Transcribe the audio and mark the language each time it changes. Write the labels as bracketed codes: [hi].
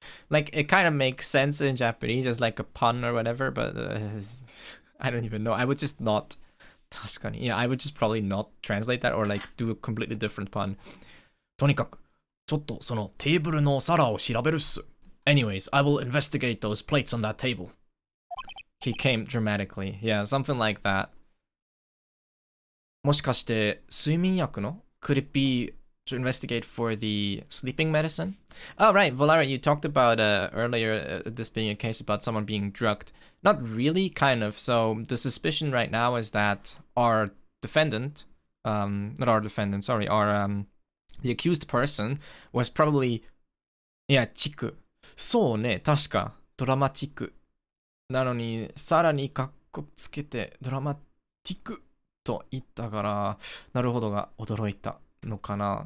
[en] like, it kind of makes sense in Japanese as like a pun or whatever, but I don't even know. I would just not... [ja] 確かに. [en] Yeah, I would just probably not translate that or like do a completely different pun. [ja] とにかく、ちょっとそのテーブルの皿を調べるっす。 [en] Anyways, I will investigate those plates on that table. He came dramatically. Yeah, something like that. [ja] もしかして睡眠薬の? [en] Could it be to investigate for the sleeping medicine? Oh, right, Valara, you talked about earlier this being a case about someone being drugged. Not really, kind of. So the suspicion right now is that our defendant, not our defendant, sorry, our the accused person was probably, yeah, チク. [ja] そうね、確かドラマチック。なのにさらにカッコつけてドラマティックと言ったから、なるほどが驚いたのかな。